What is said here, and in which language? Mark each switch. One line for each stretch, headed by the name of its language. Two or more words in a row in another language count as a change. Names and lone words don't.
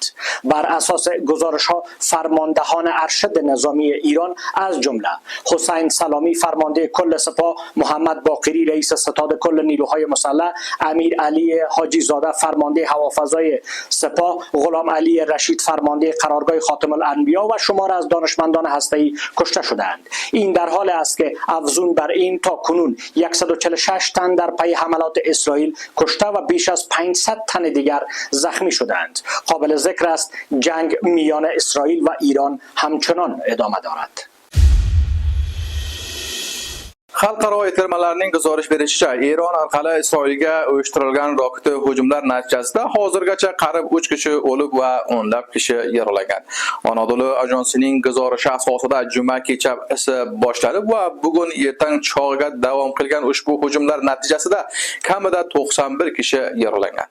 Persian: بر اساس گزارش‌ها فرماندهان ارشد نظامی ایران از جمله حسین سلامی فرمانده کل سپاه، محمد باقری رئیس ستاد کل نیروهای مسلح، امیر علی حاجی زاده فرمانده هوافضای سپاه، غلام علی رشید فرمانده قرارگاه خاتم الانبیا و شمار از دانشمندان هسته‌ای کشته شدند. این در حال است که افزون بر این تا کنون 146 تن در پی حملات اسرائیل کشته و بیش از 500 تن دیگر زخمی شدند. قابل ذکر است جنگ میان اسرائیل و ایران همچنان ادامه دارد.
Uzbek: Xalqaro e'tirmalarning guzarish berishicha, Eron orqali Isroilga uyushtirilgan roket hujumlar natijasida hozirgacha qarib 3 kishi o'lib va o'nlab kishi yaralangan. Anadolu ajansining guzarishi asosida juma kechasi boshlanib va bugun ertang chog'iga davom qilgan ushbu hujumlar natijasida kamida 91 kishi yaralangan.